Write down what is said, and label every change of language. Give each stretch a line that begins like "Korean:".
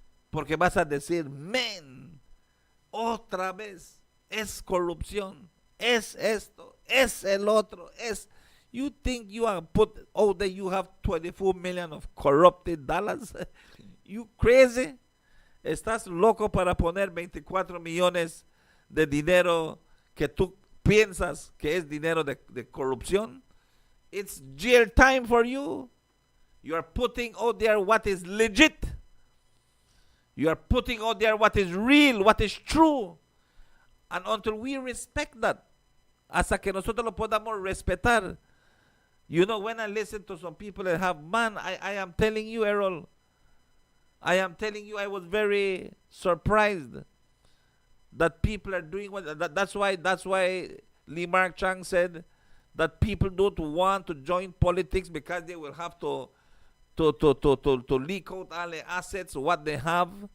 Spanish: Porque vas a decir, man, otra vez, es corrupción, es esto, es el otro, es...
English: You think you are put out there, you have 24 million of corrupted dollars? You crazy?
Spanish: Estás loco para poner 24 millones de dinero que tú piensas que es dinero de corrupción?
English: It's jail time for you. You are putting out there what is legit. You are putting out there what is real, what is true. And until we respect that,
Spanish: hasta que nosotros lo podamos respetar.
English: You know, when I listen to some people that have, man, I am telling you, Errol, I am telling you, I was very surprised that people are doing what, that's why Lee Mark Chang said that people don't want to join politics because they will have to leak out all the assets, what they have.